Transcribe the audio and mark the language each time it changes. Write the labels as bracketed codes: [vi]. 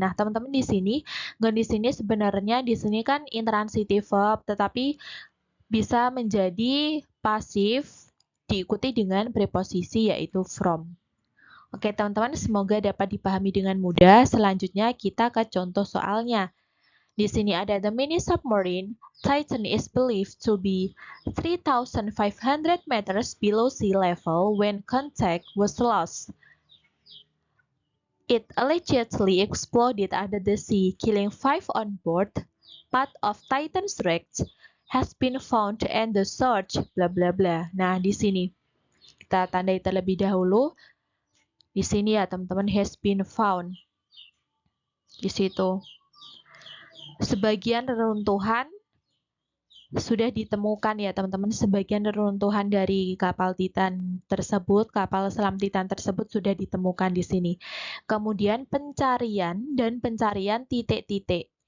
[id] Nah, teman-teman di sini sebenarnya di sini kan intransitive verb, tetapi bisa menjadi pasif diikuti dengan preposisi yaitu from. Oke, teman-teman, semoga dapat dipahami dengan mudah. Selanjutnya kita ke contoh soalnya. Di sini ada [en] the mini submarine Titan is believed to be 3,500 meters below sea level when contact was lost. It allegedly exploded under the sea, killing 5 on board. Part of Titan's wreck has been found and the search bla bla bla. [id] Nah, di sini kita tandai terlebih dahulu. Di sini ya, teman-teman, [en] has been found. [id] Di situ. Sebagian reruntuhan sudah ditemukan ya, teman-teman. Sebagian reruntuhan dari kapal Titan tersebut, kapal selam Titan tersebut sudah ditemukan di sini. Kemudian pencarian dan pencarian titik-titik.